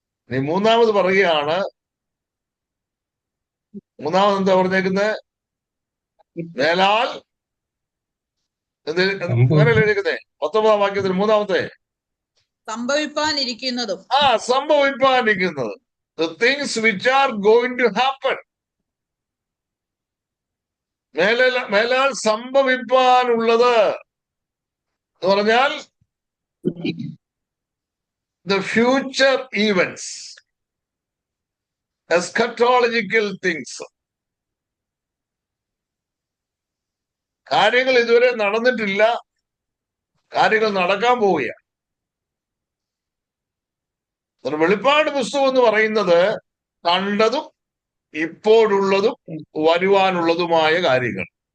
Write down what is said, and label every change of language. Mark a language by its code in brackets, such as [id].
[ml] നീ മൂന്നാമത് പറയുകയാണ്, മൂന്നാമത് എന്താ പറഞ്ഞേക്കുന്നത്? മേലാൽ എഴുതിക്കുന്നേ 19-ാം വാക്യത്തിൽ മൂന്നാമത്തെ സംഭവിപ്പാനിരിക്കുന്നതും. സംഭവിപ്പാനിരിക്കുന്നത്. [en] The things which are going to happen. [ml] മേലാൽ സംഭവിപ്പാനുള്ളത് എന്ന് പറഞ്ഞാൽ [en] the future events, eschatological things. [ml] കാര്യങ്ങൾ ഇതുവരെ നടന്നിട്ടില്ല, കാര്യങ്ങൾ നടക്കാൻ പോവുകയാണ്. വെളിപ്പാട് പുസ്തകം എന്ന് പറയുന്നത് കണ്ടതും ഇപ്പോഴുള്ളതും വരുവാനുള്ളതുമായ കാര്യങ്ങൾ.